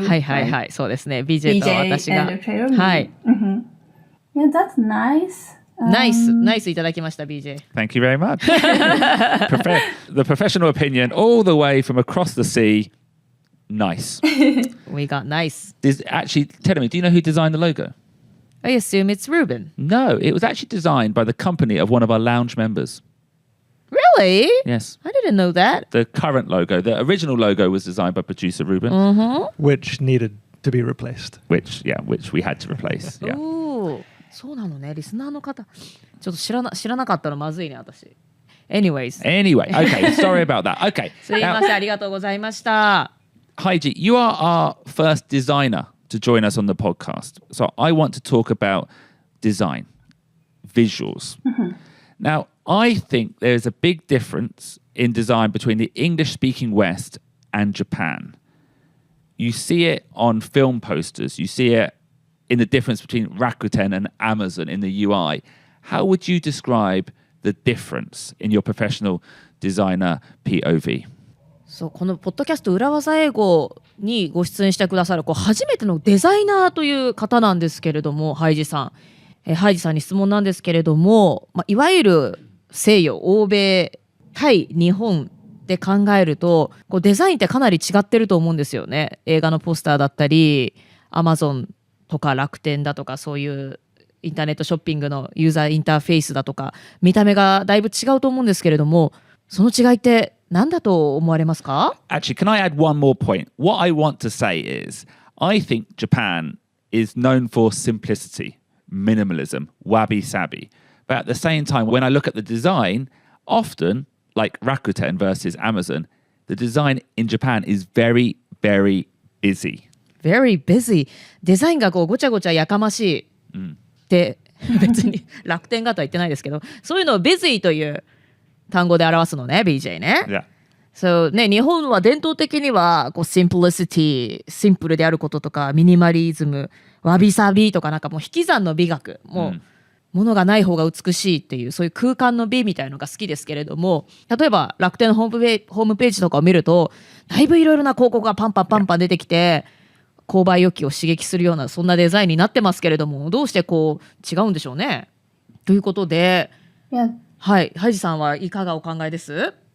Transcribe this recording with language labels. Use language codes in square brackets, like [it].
[ja] はいはいはい、そうですね。 BJ と BJ 私が [en] and Trader. [ja] はい。 [en] Yeah, that's nice. [ja] ナイスいただきました BJ. [en] Thank you very much. The professional opinion all the way from across the sea. Nice. We got nice. Actually, tell me, do you know who designed the logo? I assume it's Ruben. No, it was actually designed by the company of one of our lounge members. Really? Yes. I didn't know that. The current logo, the original logo was designed by producer Ruben, which needed to be replaced. which we had to replace. Yeah. [ja] おーそうなのね。リスナーの方ちょっと知らなかったのまずいね私。 [en] Anyways. Anyway, okay, sorry about that. Okay. [ja] すいません、ありがとうございました。 [en] Haiji, you are our first designer to join us on the podcast. So I want to talk about design, visuals. Now, I think there's a big difference in design between the English-speaking West and Japan. You see it on film posters. You see it in the difference between Rakuten and Amazon in the UI. How would you describe the difference in your professional designer POV? [ja] そうこのポッドキャスト裏技英語にご出演してくださる初めてのデザイナーという方なんですけれどもハイジさん、ハイジさんに質問なんですけれども、いわゆる西洋欧米対日本で考えるとデザインってかなり違ってると思うんですよね。映画のポスターだったり Amazon とか楽天だとかそういうインターネットショッピングのユーザーインターフェースだとか見た目がだいぶ違うと思うんですけれどもその違いって何だと思われますか？ [en] Actually, can I add one more point? What I want to say is, I think Japan is known for simplicity, minimalism, wabi-sabi. But at the same time, when I look at the design, often, like Rakuten versus Amazon, the design in Japan is very, very busy. Very busy. [ja] デザインがごちゃごちゃやかましいって別に楽天がとは言ってないですけどそういうのを busy という単語で表すのね BJ ね。 [en] Yeah. [ja] So ね日本は伝統的にはsimplicity シンプルであることとかミニマリズムわびさびとかなんかもう引き算の美学もう、物がない方が美しいっていうそういう空間の美みたいのが好きですけれども例えば楽天のホームページとかを見るとだいぶいろいろな広告がパンパン出てきて購買欲求を刺激するようなそんなデザインになってますけれどもどうして違うんでしょうねということで、はい、ハイジさんはいかがお考えです？